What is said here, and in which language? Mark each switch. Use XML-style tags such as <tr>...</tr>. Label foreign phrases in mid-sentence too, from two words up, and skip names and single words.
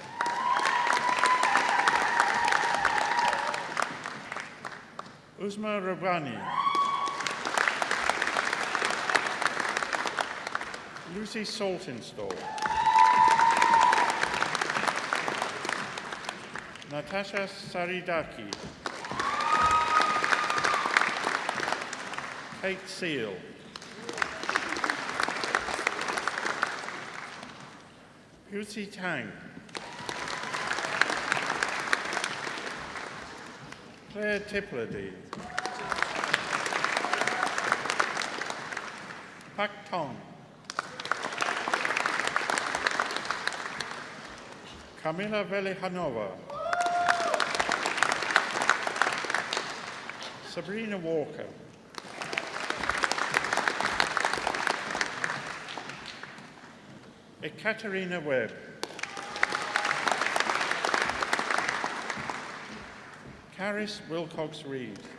<en>Uzma Rabani. Lucy Saltinstall. Natasha Saridaki. Kate Seal. Yusi Tang. Claire Tiplady. Pak Tong. Kamila Velihanova. Sabrina Walker. Ekaterina Webb. Caris Wilcox-Reed.</en>